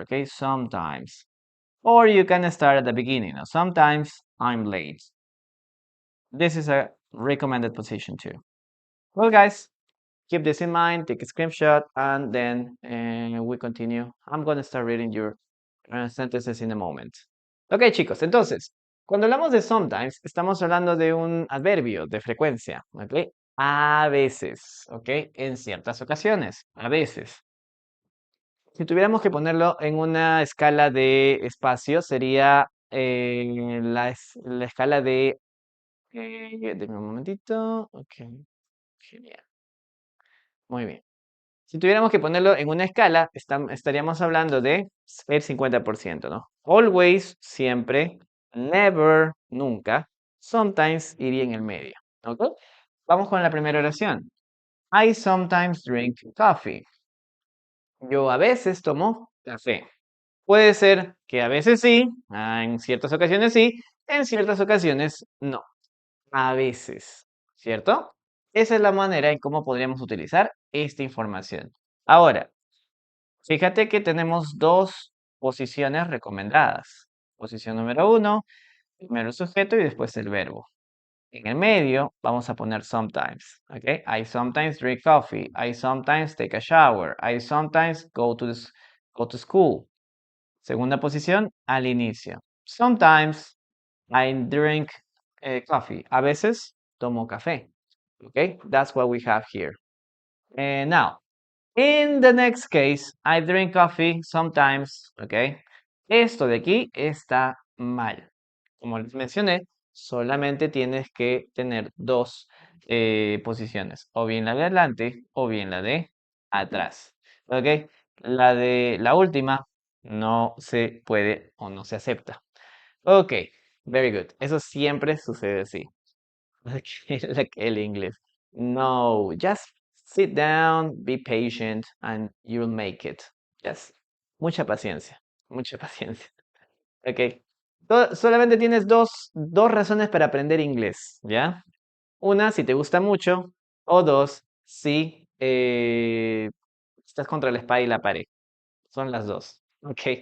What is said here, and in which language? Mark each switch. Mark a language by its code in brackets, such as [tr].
[en] Okay, sometimes, or you can start at the beginning. Now, sometimes I'm late. This is a recommended position too. Well, guys, keep this in mind. Take a screenshot, and then we continue. I'm gonna start reading your sentences in a moment. [es] Ok, chicos, entonces, cuando hablamos de sometimes, estamos hablando de un adverbio de frecuencia, ¿ok? A veces, ¿ok? En ciertas ocasiones, a veces. Si tuviéramos que ponerlo en una escala de espacio, sería la escala de... Deme un momentito. Ok, genial. Muy bien. Si tuviéramos que ponerlo en una escala, estaríamos hablando de el 50%, ¿no? Always, siempre, never, nunca, sometimes iría en el medio, ¿ok? Vamos con la primera oración. [en] I sometimes drink coffee. [es] Yo a veces tomo café. Puede ser que a veces sí, en ciertas ocasiones sí, en ciertas ocasiones no. A veces, ¿cierto? Esa es la manera en cómo podríamos utilizar esta información. Ahora, fíjate que tenemos dos posiciones recomendadas. Posición número uno, primero el sujeto y después el verbo. En el medio vamos a poner sometimes, ¿ok? [en] I sometimes drink coffee. I sometimes take a shower. I sometimes go to school. [es] Segunda posición, al inicio. [en] Sometimes I drink coffee. [es] A veces tomo café. [en] Okay, that's what we have here. And now, in the next case, I drink coffee sometimes, ¿ok? [es] Esto de aquí está mal. Como les mencioné, solamente tienes que tener dos posiciones, o bien la de adelante o bien la de atrás, ¿ok? La última no se puede o no se acepta. [en] Ok, very good. [es] Eso siempre sucede así. Like el inglés. [en] No, just sit down, be patient, and you'll make it. Yes. [es] Mucha paciencia, mucha paciencia. Ok. Solamente tienes dos razones para aprender inglés, ¿ya? Una, si te gusta mucho, o dos, si estás contra la espada y la pared. Son las dos. Ok.